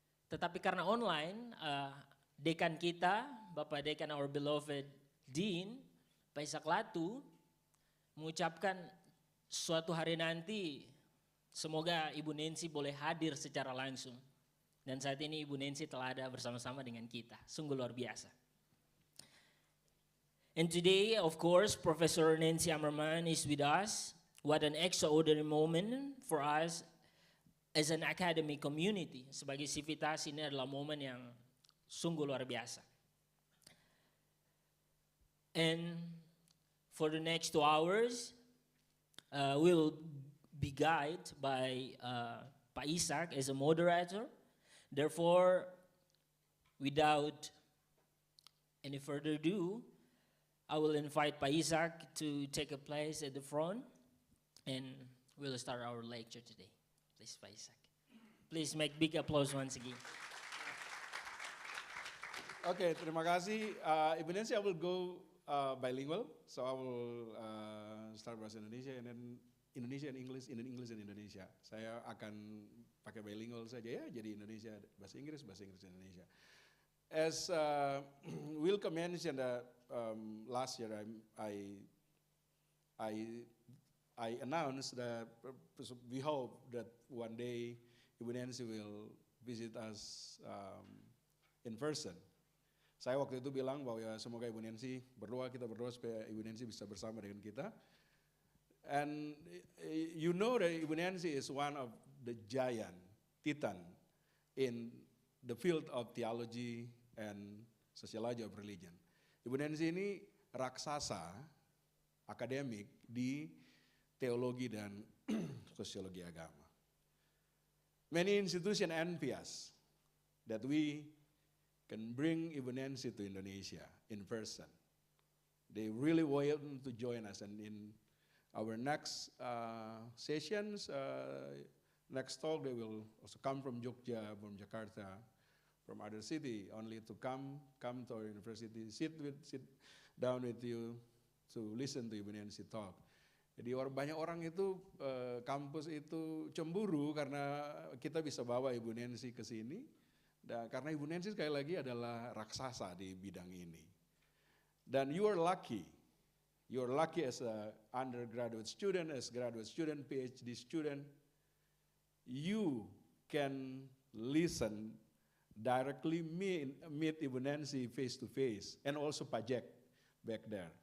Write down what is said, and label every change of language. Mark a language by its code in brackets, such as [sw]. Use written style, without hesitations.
[id] Tetapi karena online, dekan kita, Bapak Dekan [en] our beloved Dean, [id] Pak Ishak Latu, mengucapkan suatu hari nanti semoga Ibu Nancy boleh hadir secara langsung. Dan saat ini Ibu Nancy telah ada bersama-sama dengan kita. Sungguh luar biasa. [en] And today, of course, Professor Nancy Ammerman is with us. What an extraordinary moment for us as an academic community. [id] Sebagai sivitas, ini adalah momen yang sungguh luar biasa. [en] And for the next 2 hours, we will be guided by Pak Ishak as a moderator. Therefore, without any further ado, I will invite Pak Ishak to take a place at the front and we'll start our lecture today. Please, Pak Ishak. Please make big applause once again. Okay, [id] terima kasih. [en] Ibu Nancy, I will go bilingual. So I will start bahasa Indonesia and then Indonesia and English, and Indonesia. [id] Saya akan pakai bilingual saja ya, jadi Indonesia, bahasa Inggris Indonesia. [en] As Wilco mentioned, last year I announced that we hope that one day Ibu Nancy will visit us in person. [id] Saya waktu itu bilang bahwa ya semoga Ibu Nancy kita berdoa supaya Ibu Nancy bisa bersama dengan kita. [en] And you know that Ibu Nancy is one of the giant, titan in the field of theology and sociology of religion. [id] Ibu Nancy ini raksasa akademik di teologi dan sosiologi agama. [en] Many institutions envy us that we can bring Ibu Nancy to Indonesia in person. They really want to join us, and in our next sessions, next talk, they will also come from Jogja, from Jakarta, from other city, only to come to our university, sit down with you to listen to Ibu Nancy talk. [id] Jadi banyak orang itu kampus itu cemburu karena kita bisa bawa Ibu Nancy ke sini. Dan karena Ibu Nancy sekali lagi adalah raksasa di bidang ini. [en] Dan you are lucky as a undergraduate student, as graduate student, PhD student, you can listen directly, meet Ibu Nancy face to face, and also Pajek back there.